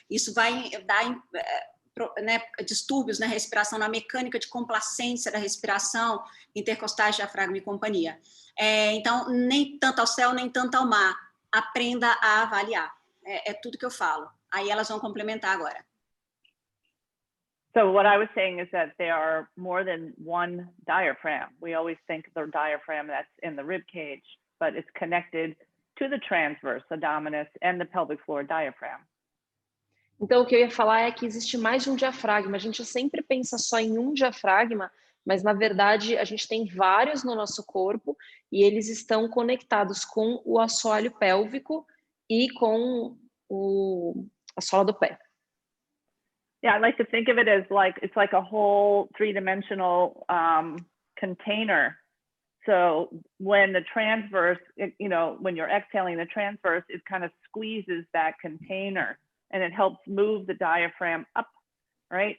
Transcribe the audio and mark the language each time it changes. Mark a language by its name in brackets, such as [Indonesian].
[Portuguese] Isso vai dar distúrbios na respiração, na mecânica de complacência da respiração, intercostais, diafragma e companhia. Então, nem tanto ao céu, nem tanto ao mar. Aprenda a avaliar. É tudo que eu falo. Aí elas vão complementar agora. [English] So what I was saying is that there are more than one diaphragm. We always think the diaphragm that's in the rib cage, but it's connected to the transverse abdominis and the pelvic floor diaphragm. [Portuguese] Então, o que eu ia falar é que existe mais de um diafragma. A gente sempre pensa só em um diafragma, mas, na verdade, a gente tem vários no nosso corpo e eles estão conectados com o assoalho pélvico e com a sola do pé. [English] Yeah, I like to think of it as it's like a whole three-dimensional container. So when the transverse, when you're exhaling the transverse, it kind of squeezes that container and it helps move the diaphragm up, right?